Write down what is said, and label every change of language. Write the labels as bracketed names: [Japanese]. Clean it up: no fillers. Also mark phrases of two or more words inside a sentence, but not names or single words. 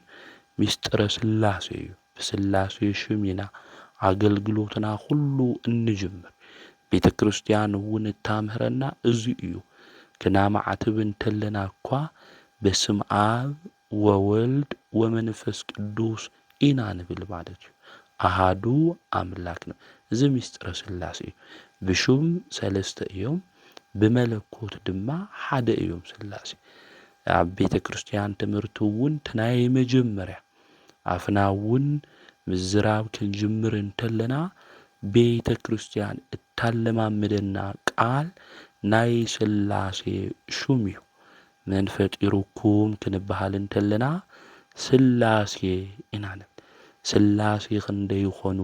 [Tigrinya] ሚስጥረ ስላሴ እዩ። ብስላሴ ሹም ኢና ኣገልግሎትና ኩሉ እንጅምር። ቤተ ክርስቲያን እውን እታምህረና እዚ እዩ። ክናማዕትብ እንተለና እኳ [Geez] በስመ አብ ወወልድ ወመንፈስ ቅዱስ [Tigrinya] ኢና ንብል ማለት እዩ። [Geez] አሃዱ አምላክ ነው። እዚ [Tigrinya] ሚስጥረ ስላሴ እዩ። ብሹም ሰለስተ እዮም፣ ብመለኮት ድማ ሓደ እዮም ስላሴ። ኣብ ቤተ ክርስቲያን ትምህርቲ እውን ናይ መጀመርያ ኣፍና እውን ምዝራብ ክንጅምር እንተለና ቤተ ክርስቲያን እታለማምደና ቃል ናይ ስላሴ ሹም እዩ። መን ፈጢሩኩም ክንበሃል እንተለና ስላሴ ኢና ንብል። ስላሴ ክንደይ ይኾኑ?